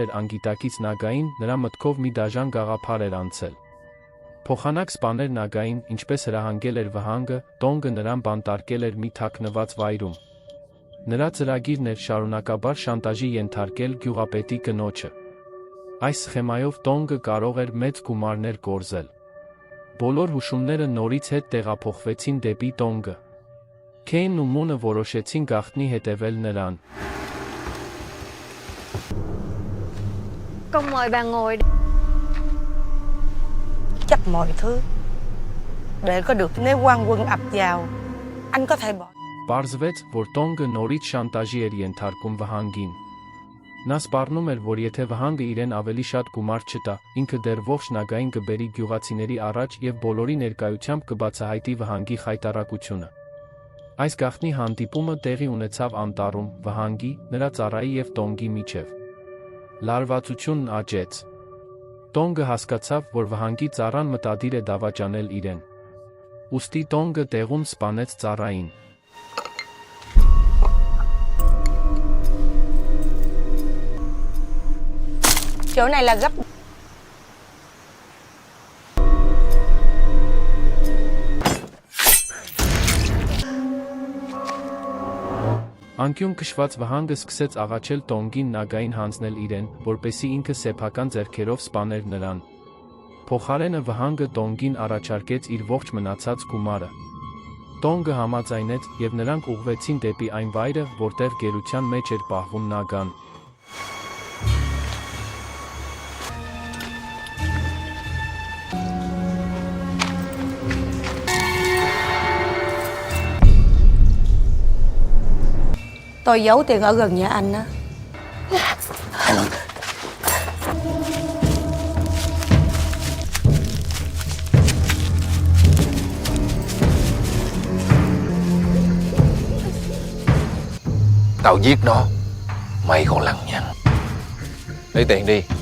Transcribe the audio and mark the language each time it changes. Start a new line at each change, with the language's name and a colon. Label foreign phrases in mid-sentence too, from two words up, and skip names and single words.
Armenian: էր անգիտակից Նագային, նրա մտքով մի դաժան գաղափար էր անցել։ Փոխանակ սպաներ Նագային, ինչպես հրահանգել էր վհանգը, Տոնգը նրան բանտարկել էր մի թաքնված վայրում։ Նրա ծրագիրն էր շարունակաբար շանտաժի ենթարկել գյուղապետի կնոջը։ Այս սխեմայով Տոնգը կարող էր մեծ գումարներ կորզել։ Բոլոր հուշումները նորից հետ տեղափոխվեցին դեպի Տոնգը։ Քեյնն ու Մունը որոշեցին գաղտնի հետևել նրան։
Vietnamese: Con mời bà ngồi. Chắc mọi thứ để có được nếu quan quân ập vào, anh có thể bỏ.
Armenian: Պարզվեց, որ Տոնգը նորից շանտաժի էր ենթարկում վհանգին։ Նա սպառնում էր, որ եթե վհանգը իրեն ավելի շատ գումար չտա, ինքը դեռ ողջ Նագային կբերի գյուղացիների առաջ եւ բոլորի ներկայությամբ կբացահայտի վհանգի խայտառակությունը։ Այս գաղտնի հանդիպումը տեղի ունեցավ անտառում, վհանգի, նրա ծառայի եւ Տոնգի միջև։ Լարվածությունն աճեց։ Տոնգը հասկացավ, որ վհանգի ծառան մտադիր է դավաճանել իրեն։ Ուստի Տոնգը տեղում սպանեց ծառային։
Vietnamese: Chỗ này là gấp.
Armenian: Անկյուն քշված վհանգը սկսեց աղաչել Տոնգին Նագային հանձնել իրեն, որպեսզի ինքը սեփական ձեռքերով սպաներ նրան։ Փոխարենը վհանգը Տոնգին առաջարկեց իր ողջ մնացած գումարը։ Տոնգը համաձայնեց եւ նրանք ուղղվեցին դեպի այն վայրը, որտեղ գերության մեջ էր պահվում Նագան։
Vietnamese: Tôi giấu tiền ở gần nhà anh á. Tao giết nó, mày còn lằng nhằng. Lấy tiền đi.